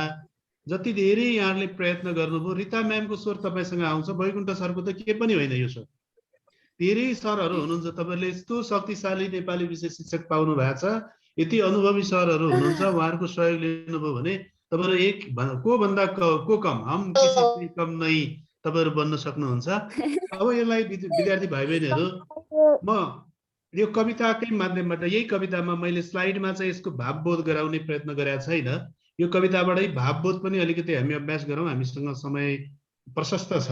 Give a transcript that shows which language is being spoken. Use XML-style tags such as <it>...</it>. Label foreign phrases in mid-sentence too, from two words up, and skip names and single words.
<ne>जति धेरै यहाँहरूले प्रयत्न गर्नुभयो, रिता म्यामको स्वर तपाईँसँग आउँछ, वैकुण्ठ सरको त के पनि होइन यो स्वर। धेरै सरहरू हुनुहुन्छ, तपाईँले यस्तो शक्तिशाली नेपाली विषय शिक्षक पाउनु भएको छ, यति अनुभवी सरहरू हुनुहुन्छ, उहाँहरूको सहयोग लिनुभयो भने तपाईँहरू एक को भन्दा को कम,</ne> <hi>हम किसी से कम नहीं</hi> <ne>तपाईँहरू बन्न सक्नुहुन्छ। अब यसलाई विद्यार्थी भाइ बहिनीहरू, म यो कविताकै माध्यमबाट, यही कवितामा मैले स्लाइडमा चाहिँ यसको भावबोध गराउने प्रयत्न गरेका छैन। यो कविताबाटै भावबोध पनि अलिकति हामी अभ्यास गरौँ, हामीसँग समय प्रशस्त छ।</ne>